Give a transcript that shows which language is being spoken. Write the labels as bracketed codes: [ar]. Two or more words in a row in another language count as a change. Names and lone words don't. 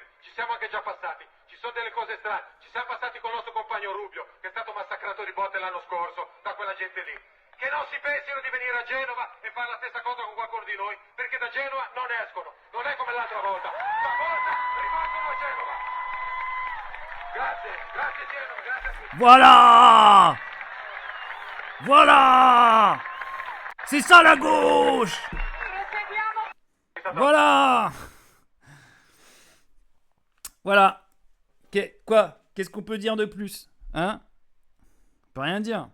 [it] Ci siamo anche già passati, ci sono delle cose strane, ci siamo passati con il nostro compagno Rubio, che è stato massacrato di botte l'anno scorso da quella gente lì. Che non si pensino di venire a Genova e fare la stessa cosa con qualcuno di noi, perché da Genova non escono, non è come l'altra volta. Stavolta rimangono a Genova. Grazie, grazie Genova, grazie a tutti. [fr] Voilà! Voilà! C'est ça la gauche! Voilà! Voilà. Quoi? Qu'est-ce qu'on peut dire de plus? Hein? On peut rien dire.